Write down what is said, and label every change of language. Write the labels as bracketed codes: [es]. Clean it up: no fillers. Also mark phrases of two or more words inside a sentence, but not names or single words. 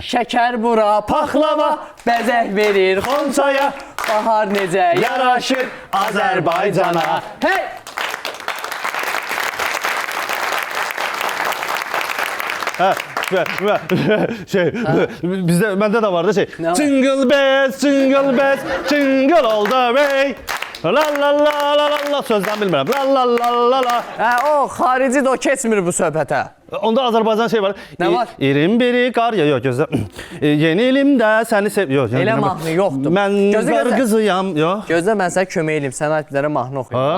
[az] Şəkər bura, paxlava, bəzək verir xonçaya. Bahar necə yaraşır Azərbaycana. Hey! Bizdə, məndə də var da şey. var? [en] Jingle bells, jingle all the way. La la la la la la [az] sözdən bilmirəm. La la la la la. O xarici də o keçmir bu söhbətə. Onda Azərbaycan şey var. Nə var? 21 qar yox gözlə. Yeni ilimdə səni sev. Yox, Elə mahnı yoxdur. Mən qar qızıyam. Yox. Gözlə mən sənə kömək eləyim. Sən alplərə mahnı oxuyum.